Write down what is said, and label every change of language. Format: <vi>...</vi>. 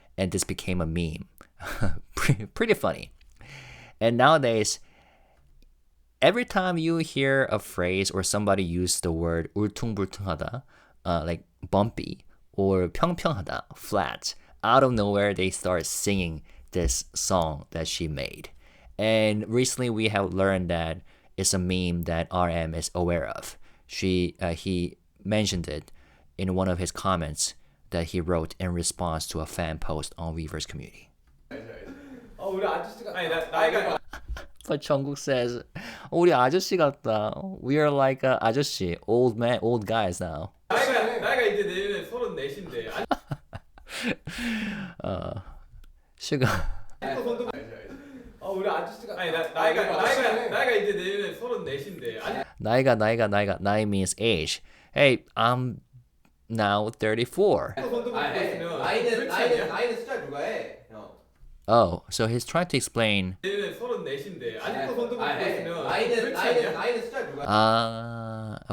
<en>And this became a meme. Pretty funny. And nowadays, every time you hear a phrase or somebody use the word 울퉁불퉁하다, like bumpy, or 평평하다, flat, out of nowhere they start singing this song that she made. And recently we have learned that it's a meme that RM is aware of. He mentioned it in one of his comments that he wrote in response to a fan post on Weverse community.</en> <ko>우리 아저씨가 아니 나이가</ko> <en>But Jungkook says,</en> <ko>우리 아저씨 같다.</ko> <en>We are like a 아저씨, old man, old guys now.</en> <ko>나이가 이제 내년에 34인데.</ko> <en>SUGA.</en> <ko>우리 아저씨가 아니 나이가 이제 내년에 34인데.</ko> <en>나이 means age. Hey, I'm now 34.</en> <ko>나이는 숫자 누가 해? 형.</ko> <en>Oh, so he's trying to explain.</en> <ko>내년에 34인데. 아직도 손 들고 있으면 나이는 숫자 누가 해?</ko>